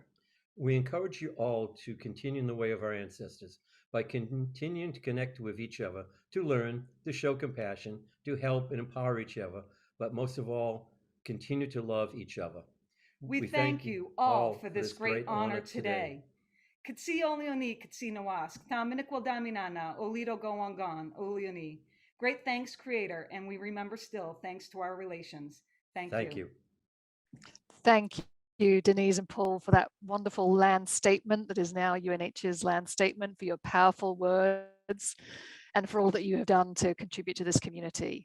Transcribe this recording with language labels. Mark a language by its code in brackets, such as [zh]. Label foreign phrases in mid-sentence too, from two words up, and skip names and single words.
[en] We encourage you all to continue in the way of our ancestors by continuing to connect with each other, to learn, to show compassion, to help and empower each other, but most of all, continue to love each other. We thank you all for this great honor today. [abe] Kitsi Olioni, Kitsi Nawask, Taminik Daminana, Olido Gowangan, Olioni. [en] Great thanks, Creator, and we remember still, thanks to our relations. Thank you. Thank you, Denise and Paul, for that wonderful land statement that is now UNH's land statement, for your powerful words, and for all that you have done to contribute to this community.